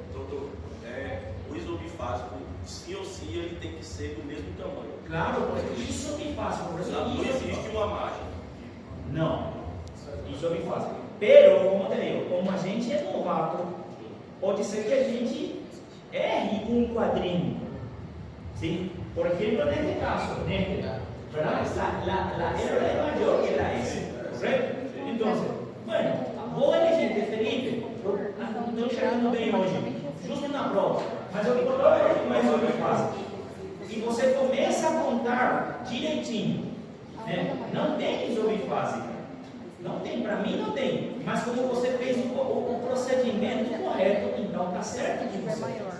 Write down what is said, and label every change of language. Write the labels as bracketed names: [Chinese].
[Portuguese] Doutor, o ISO bifásico, sim ou sim, ele tem que ser do mesmo tamanho. Claro, porque ISO bifásico, por exemplo, Não existe uma margem. Não, ISO bifásico. [Spanish] Pero, como te digo, [Portuguese] como a gente é novato, pode ser que a gente erre um quadrinho. [Spanish] ¿Sí? Por ejemplo, en este caso, ¿verdad? La R es mayor que la S, ¿correcto? Entonces, bueno, vos elegiste, [Portuguese] Felipe, estou enxergando bem hoje, justo na prova, mas eu coloco mais ou menos fácil. E você começa a contar direitinho, né? Não tem isobifásica, não tem, para mim não tem, mas como você fez o procedimento correto, então está certo que você.